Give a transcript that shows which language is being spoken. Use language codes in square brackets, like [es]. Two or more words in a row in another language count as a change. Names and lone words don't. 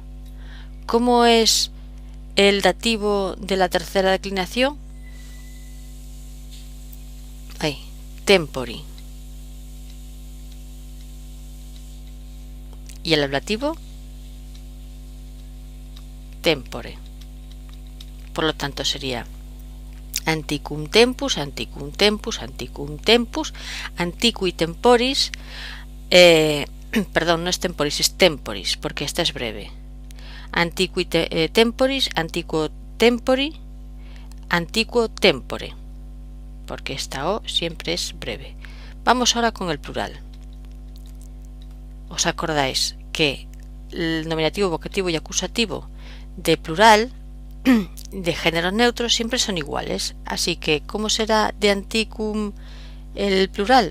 [es] ¿Cómo es el dativo de la tercera declinación? Tempori. y el ablativo tempore. Por lo tanto sería [la] antiquum tempus, antiquum tempus, antiquum tempus, antiqui temporis, [es] perdón, no es temporis, es temporis, porque esta es breve. [la] Antiqui temporis, antiquo tempori, antiquo tempore, [es] porque esta O siempre es breve. Vamos ahora con el plural. ¿Os acordáis que el nominativo, vocativo y acusativo de plural de género neutro siempre son iguales? Así que, ¿cómo será de antiquum el plural?